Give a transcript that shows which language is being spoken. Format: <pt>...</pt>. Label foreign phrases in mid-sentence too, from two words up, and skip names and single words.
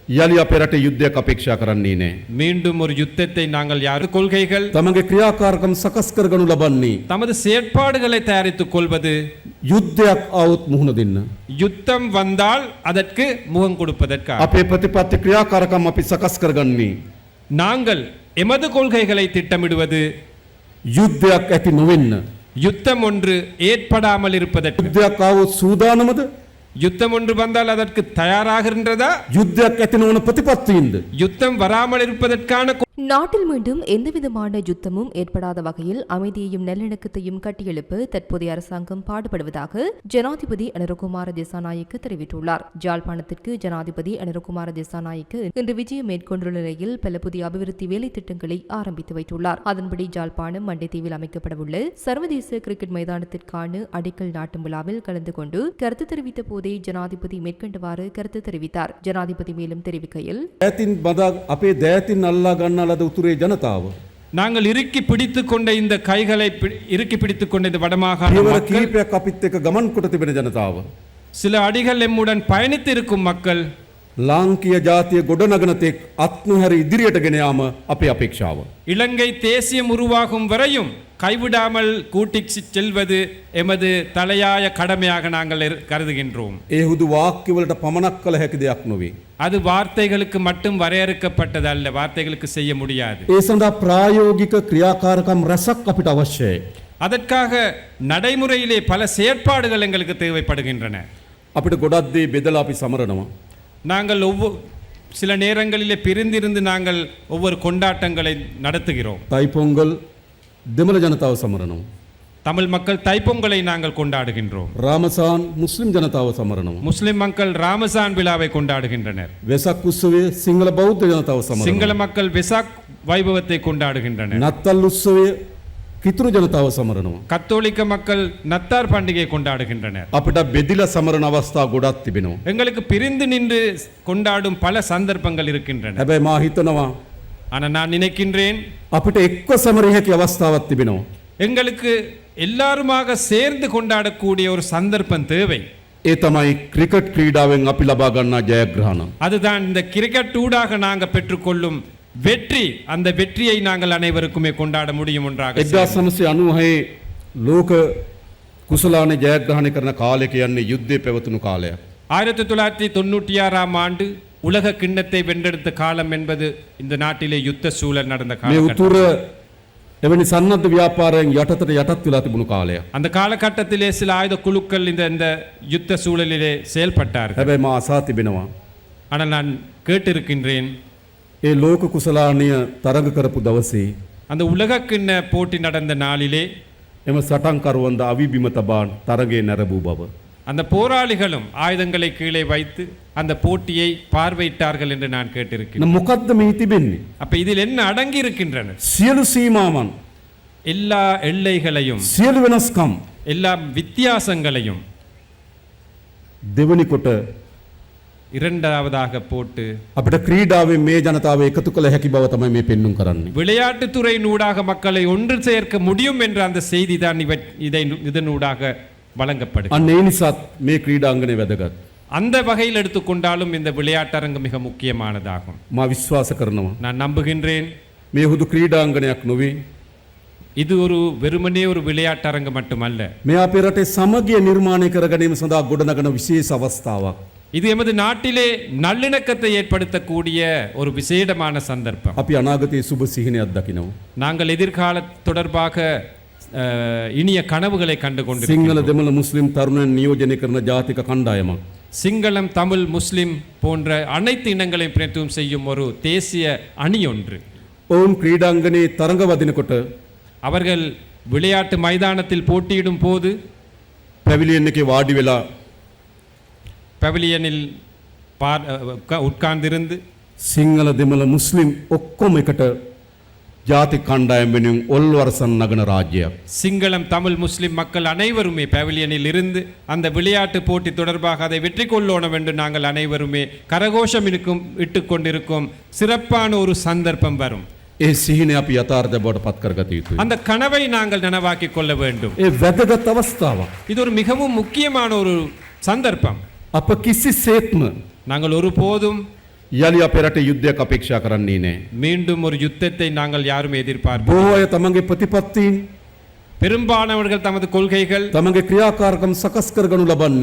<si>යලි අපේ රටේ යුද්ධයක් අපේක්ෂා කරන්නේ නැහැ.</si> <ta>மீண்டும் ஒரு யுத்தத்தை நாங்கள் யாரு கொள்கைகள்</ta> <si>තමන්ගේ ක්‍රියාකාරකම් සකස් කරගනු ලබන්නේ</si> <ta>தமது செயற்பாடுகளை தயாரித்துக் கொள்வது</ta> <si>යුද්ධයක් આવොත් මුහුණ දෙන්න.</si> <ta>யுத்தம் வந்தால் அதற்கு முகம் கொடுப்பதற்காக</ta> <si>අපේ ප්‍රතිපත්ති ක්‍රියාකාරකම් අපි සකස් කරගන්නේ</si> <ta>நாங்கள் எமது கொள்கைகளை திட்டமிடுவது</ta> <si>යුද්ධයක් ඇති නොවෙන්න.</si> <ta>யுத்தம் ஒன்று ஏற்படாமல் இருப்பதற்கு.</ta> <si>යුද්ධයක් આવොත් සූදානමද?</si> <ta>யுத்தம் ஒன்று வந்தால் அதற்கு தயாராகின்றதா?</ta> <si>යුද්ධයක් ඇති නොවන ප්‍රතිපත්තියින්ද?</si> <ta>யுத்தம் வராமல் இருப்பதற்கான நாட்டில் மீண்டும் எந்தவிதமான யுத்தமும் ஏற்படாத வகையில் அமைதியையும் நல்லிணக்கத்தையும் கட்டியெழுப்ப தற்போதைய அரசாங்கம் பாடுபடுவதாக ஜனாதிபதி அனுரகுமார திசாநாயக்க தெரிவித்துள்ளார். ஜாழ்ப்பாணத்திற்கு ஜனாதிபதி அனுரகுமார திசாநாயக்க இன்று விஜயம் மேற்கொண்டுள்ள நிலையில் பல புதிய அபிவிருத்தி வேலை திட்டங்களை ஆரம்பித்து வைத்துள்ளார். அதன்படி ஜாழ்ப்பாணம் மண்டைத்தீவில் அமைக்கப்படவுள்ள சர்வதேச கிரிக்கெட் மைதானத்திற்கான அடிக்கல் நாட்டும் விழாவில் கலந்து கொண்டு கருத்து தெரிவித்த போதே ஜனாதிபதி மேற்கண்டவாறு கருத்து தெரிவித்தார். ஜனாதிபதி மேலும் தெரிவிக்கையில்</ta> <si>අපේ දෑතින් අල්ලා ගන්නා ලද උතුරේ ජනතාව</si> <ta>நாங்கள் இறுக்கி பிடித்துக் கொண்ட இந்த கைகளை இறுக்கி பிடித்துக் கொண்ட இந்த வடமாகாண</ta> <si>පියවර</si> <ta>மக்கள்,</ta> <si>කීපයක් අපිත් එක්ක ගමන් කොට තිබෙන ජනතාව</si> <ta>சில அடிகள் எம்முடன் பயணித்து இருக்கும் மக்கள்</ta> <si>ලාංකීය ජාතිය ගොඩනගන තෙක් අත්නුහැර ඉදිරියට ගෙන යාම අපේ අපේක්ෂාව.</si> <ta>இலங்கை தேசியம் உருவாகும் வரையும் கைவிடாமல் கூட்டிச் செல்வது எமது தலையாய கடமையாக நாங்கள் கருதுகின்றோம்.</ta> <si>ඒ හුදු වාක්‍යවලට පමණක් කළ හැකි දෙයක් නොවේ.</si> <ta>அது வார்த்தைகளுக்கு மட்டும் வரையறுக்கப்பட்டது அல்ல, வார்த்தைகளுக்கு செய்ய முடியாது.</ta> <si>ඒ සඳහා ප්‍රායෝගික ක්‍රියාකාරකම් රැසක් අපිට අවශ්‍යයි.</si> <ta>அதற்காக நடைமுறையிலே பல செயற்பாடுகள் எங்களுக்கு தேவைப்படுகின்றன.</ta> <si>අපිට ගොඩක් දේ බෙදලා අපි සමරනවා.</si> <ta>நாங்கள் சில நேரங்களிலே பிரிந்திருந்து நாங்கள் ஒவ்வொரு கொண்டாட்டங்களை நடத்துகிறோம்.</ta> <si>තයිපොංගල් දෙමළ ජනතාව සමරනවා.</si> <ta>தமிழ் மக்கள் தைப்பொங்கலை நாங்கள் கொண்டாடுகின்றோம்.</ta> <si>රාමසාන් මුස්ලිම් ජනතාව සමරනවා.</si> <ta>முஸ்லிம் மக்கள் ராமசான் விழாவை கொண்டாடுகின்றனர்.</ta> <si>වෙසක් උත්සවයේ සිංහල බෞද්ධ ජනතාව සමරනවා.</si> <ta>சிங்கள மக்கள் வெசாக் வைபவத்தை கொண்டாடுகின்றனர்.</ta> <si>නත්තල් උත්සවයේ කිතුරු ජනතාව සමරනවා.</si> <ta>கத்தோலிக்க மக்கள் நத்தார் பண்டிகையை கொண்டாடுகின்றனர்.</ta> <si>අපිට බෙදිලා සමරන අවස්ථා ගොඩක් තිබෙනවා.</si> <ta>எங்களுக்கு பிரிந்து நின்று கொண்டாடும் பல சந்தர்ப்பங்கள் இருக்கின்றன.</ta> <si>හැබැයි මා හිතනවා</si> <ta>ஆனால் நான் நினைக்கின்றேன்</ta> <si>අපිට එක්ව සමරිය හැකි අවස්ථාවක් තිබෙනවා.</si> <ta>எங்களுக்கு எல்லாருமாக சேர்ந்து கொண்டாடக்கூடிய ஒரு சந்தர்ப்பம் தேவை.</ta> <si>ඒ තමයි ක්‍රිකට් ක්‍රීඩාවෙන් අපි ලබා ගන්නා ජයග්‍රහණ.</si> <ta>அதுதான் இந்த கிரிக்கெட் ஊடாக நாங்கள் பெற்றுக்கொள்ளும் வெற்றி. அந்த வெற்றியை நாங்கள் அனைவருக்குமே கொண்டாட முடியும் ஒன்றாக.</ta> <si>1996 ලෝක කුසලානේ ජයග්‍රහණය කරන කාලය කියන්නේ යුද්ධය පැවතුණු කාලයක්.</si> <ta>1996 ஆண்டு உலக கிண்ணத்தை வென்றெடுத்த காலம் என்பது இந்த நாட்டிலே யுத்த சூழல் நடந்த</ta> <si>මේ</si> <ta>காலம்.</ta> <si>උතුර එවැනි සන්නද්ධ ව්‍යාපාරයෙන් යටතට යටත් වෙලා තිබුණු කාලයක්.</si> <ta>அந்த காலகட்டத்திலே சில ஆயுத குழுக்கள் இந்த யுத்த சூழலிலே செயல்பட்டார்கள்.</ta> <si>හැබැයි මා අසා තිබෙනවා</si> <ta>ஆனால் நான் கேட்டிருக்கின்றேன்,</ta> <si>ඒ ලෝක කුසලානය තරඟ කරපු දවසේ</si> <ta>அந்த உலக கிண்ண போட்டி நடந்த நாளிலே</ta> <si>එම සටන්කරුවන්ද අවිබිම තබා තරඟේ නැරඹූ බව.</si> <ta>அந்த போராளிகளும் ஆயுதங்களை கீழே வைத்து அந்த போட்டியை பார்வையிட்டார்கள் என்று நான் கேட்டிருக்கிறேன்.</ta> <si>මොකද්ද මේ තිබෙන්නේ?</si> <ta>அப்ப இதில் என்ன அடங்கி இருக்கின்றன?</ta> <si>සියලු සීමාවන්,</si> <ta>எல்லா எல்லைகளையும்,</ta> <si>සියලු වෙනස්කම්</si> <ta>எல்லா வித்தியாசங்களையும்</ta> <si>දෙවනි කොට</si> <ta>இரண்டாவதாக போட்டு</ta> <si>අපිට ක්‍රීඩාවෙන් මේ ජනතාව එකතු කළ හැකි බව තමයි මේ පෙන්눔 කරන්නේ.</si> <ta>விளையாட்டுத்துறையினூடாக மக்களை ஒன்று சேர்க்க முடியும் என்ற அந்த செய்தி தான் இதனூடாக வழங்கப்படுகிறது.</ta> <si>අන්න ඒ නිසාත් මේ ක්‍රීඩාංගණය වැදගත්.</si> <ta>அந்த வகையில் எடுத்துக்கொண்டாலும் இந்த விளையாட்டரங்கு மிக முக்கியமானதாகும்.</ta> <si>මා විශ්වාස කරනවා</si> <ta>நான் நம்புகின்றேன்</ta> <si>මේ හුදු ක්‍රීඩාංගණයක් නොවේ.</si> <ta>இது ஒரு வெறுமனே ஒரு விளையாட்டரங்கு மட்டுமல்ல.</ta> <si>මේ අපේ රටේ සමගිය නිර්මාණය කර ගැනීම සඳහා ගොඩනගන විශේෂ අවස්ථාවක්.</si> <ta>இது எமது நாட்டிலே நல்லிணக்கத்தை ஏற்படுத்தக்கூடிய ஒரு விசேடமான சந்தர்ப்பம்.</ta> <si>අපි අනාගතයේ සුබ සිහිනයක් දකිනවා.</si> <ta>நாங்கள் எதிர்கால தொடர்பாக இனிய கனவுகளை கண்டு</ta> <si>සිංහල</si> <ta>கொண்டிருக்கிறோம்.</ta> <si>දෙමළ මුස්ලිම් තරුණයන් නියෝජනය කරන ජාතික කණ්ඩායමක්.</si> <ta>சிங்களம், தமிழ், முஸ்லிம் போன்ற அனைத்து இனங்களையும் பிரதிநிதித்துவம் செய்யும் ஒரு தேசிய அணி ஒன்று.</ta> <si>ඔවුන් ක්‍රීඩාංගණයේ තරඟ වදිනකොට</si> <ta>அவர்கள் விளையாட்டு மைதானத்தில் போட்டியிடும் போது</ta> <si>පැවිලියන් එකේ වාඩි වෙලා</si> <ta>பவிலியனில் உட்கார்ந்திருந்து</ta> <si>සිංහල දෙමළ මුස්ලිම් ඔක්කොම එකට ජාතික කණ්ඩායම් වෙනුවෙන් ඔල්වරසන් නගන ராஜ்யம்.</si> <ta>சிங்களம், தமிழ், முஸ்லிம் மக்கள் அனைவருமே பவிலியனில் இருந்து அந்த விளையாட்டு போட்டி தொடர்பாக அதை வெற்றி கொள்ளணும் என்று நாங்கள் அனைவருமே கரகோஷம் இட்டுக் கொண்டிருக்கும் சிறப்பான ஒரு சந்தர்ப்பம் வரும்.</ta> <si>ඒ සිහිනය අපි යථාර්ථය බවට පත් කරගත යුතුයි.</si> <ta>அந்த கனவை நாங்கள் நனவாக்கிக் கொள்ள வேண்டும்.</ta> <si>ඒ වැදගත් අවස්ථාවක්.</si> <ta>இது ஒரு மிகவும் முக்கியமான ஒரு சந்தர்ப்பம்.</ta> <si>අප කිසිසේත්ම</si> <ta>நாங்கள் ஒருபோதும்</ta> <si>යළි අපේ රටේ යුද්ධයක් අපේක්ෂා කරන්නේ නැහැ.</si> <ta>மீண்டும் ஒரு யுத்தத்தை நாங்கள் யாரும் எதிர்பார்ப்போம்.</ta> <si>බොහෝ අය තමන්ගේ ප්‍රතිපත්තීන්</si> <ta>பெரும்பாலானவர்கள் தமது கொள்கைகள்</ta> <si>තමන්ගේ ක්‍රියාකාරකම් සකස් කරගනු ලබන්නේ</si>